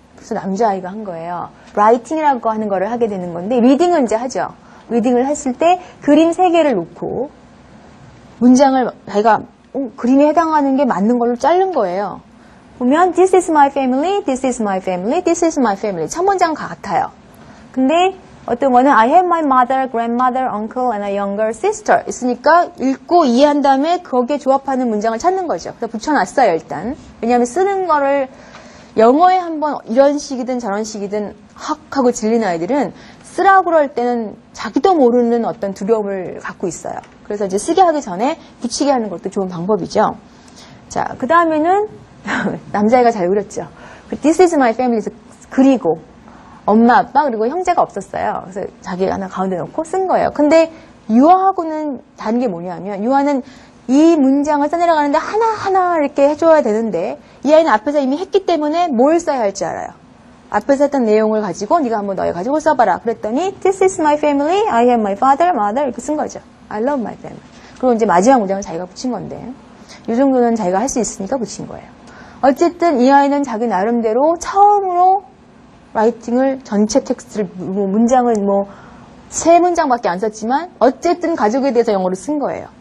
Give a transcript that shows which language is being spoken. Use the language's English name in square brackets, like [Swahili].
[Korean] 그래서 남자아이가 한 거예요. 라이팅이라고 하는 거를 하게 되는 건데 리딩을 이제 하죠. 리딩을 했을 때 그림 3개를 놓고 문장을 자기가 그림에 해당하는 게 맞는 걸로 자른 거예요. 보면 [English] This is my family, this is my family, this is my family. [Korean] 첫 문장 같아요. 근데 어떤 거는 [English] I have my mother, grandmother, uncle, and a younger sister [Korean] 있으니까 읽고 이해한 다음에 거기에 조합하는 문장을 찾는 거죠. 그래서 붙여놨어요 일단. 왜냐하면 쓰는 거를 영어에 한번 이런 식이든 저런 식이든 헉 하고 질린 아이들은 쓰라고 그럴 때는 자기도 모르는 어떤 두려움을 갖고 있어요. 그래서 이제 쓰게 하기 전에 붙이게 하는 것도 좋은 방법이죠. 자, 그 다음에는 남자애가 잘 그렸죠. [English] This is my family [Korean] 그리고 엄마, 아빠 그리고 형제가 없었어요. 그래서 자기가 하나 가운데 놓고 쓴 거예요. 근데 유아하고는 다른 게 뭐냐면 유아는 이 문장을 써내려가는데 하나하나 이렇게 해줘야 되는데 이 아이는 앞에서 이미 했기 때문에 뭘 써야 할지 알아요. 앞에서 했던 내용을 가지고 네가 한번 너희 가지고 써봐라. 그랬더니 [English] This is my family, I have my father, mother [Korean] 이렇게 쓴 거죠. [English] I love my family. [Korean] 그리고 이제 마지막 문장을 자기가 붙인 건데 이 정도는 자기가 할 수 있으니까 붙인 거예요. 어쨌든 이 아이는 자기 나름대로 처음으로 라이팅을 전체 텍스트를 문장을 3문장밖에 안 썼지만 어쨌든 가족에 대해서 영어로 쓴 거예요.